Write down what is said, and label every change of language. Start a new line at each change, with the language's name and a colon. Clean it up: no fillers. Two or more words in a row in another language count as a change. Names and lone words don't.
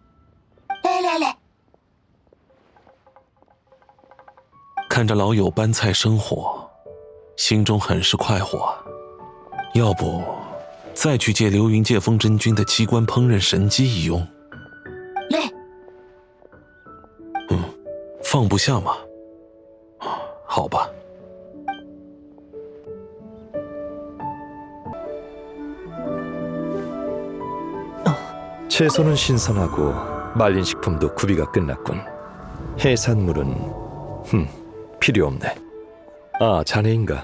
Chinese: 看着老友搬菜生火，心中很是快活。要不再去借流云界风真君的机关烹饪神机一用？放不下吗？好吧。
Korean: 채소는 신선하고 말린 식품도 구비가 끝났군. 해산물은 필요 없네. 아, 자네인가?